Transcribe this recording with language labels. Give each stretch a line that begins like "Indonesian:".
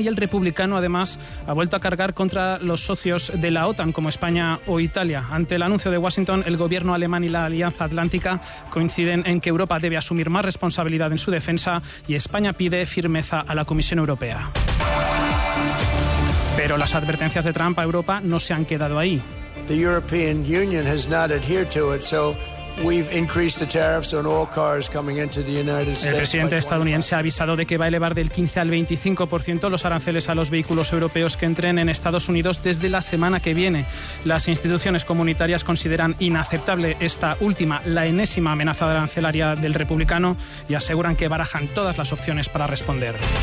Spanish: Y el republicano, además, ha vuelto a cargar contra los socios de la OTAN, como España o Italia. Ante el anuncio de Washington, el gobierno alemán y la Alianza Atlántica coinciden en que Europa debe asumir más responsabilidad en su defensa y España pide firmeza a la Comisión Europea. Pero las advertencias de Trump a Europa no se han quedado ahí.
English: The European Union has not adhered to it, so we've increased the tariffs on all cars coming into the United States.
Spanish: El presidente estadounidense ha avisado de que va a elevar del 15 al 25% los aranceles a los vehículos europeos que entren en Estados Unidos desde la semana que viene. Las instituciones comunitarias consideran inaceptable esta última, la enésima amenaza arancelaria del republicano, y aseguran que barajan todas las opciones para responder.